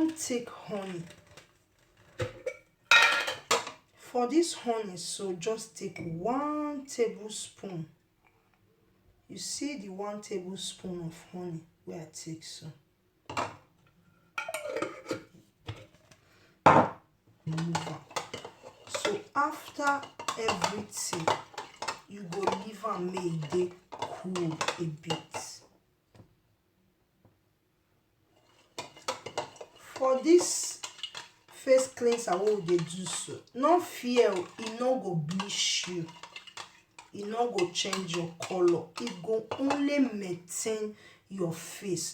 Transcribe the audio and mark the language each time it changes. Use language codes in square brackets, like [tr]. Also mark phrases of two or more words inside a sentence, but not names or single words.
[pcm] Then you come take honey. For this honey, so just take 1 tablespoon. You see the 1 tablespoon of honey where I take so. So after everything, you go leave am make e dey cool a bit. For this face cleanser wey we dey do so, no fear, e no go bleach you, e no go change your color, e go only maintain your face.